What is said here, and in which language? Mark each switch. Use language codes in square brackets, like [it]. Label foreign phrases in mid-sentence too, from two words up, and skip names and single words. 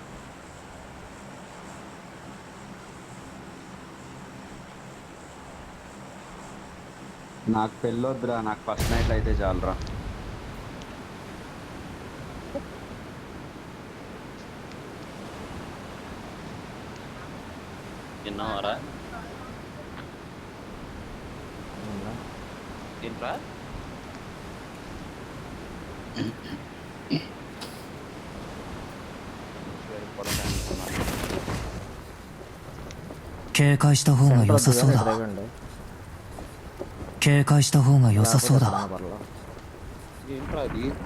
[te] నాకు పెళ్ళొద్దురా, నాకు [en] first night [te] అయితే చాలరా. విన్నావారా? ఏంట్రా? [ja] 警戒した方が良さそうだ。警戒した方が良さそうだ。 [te] ఏంట్రా అది?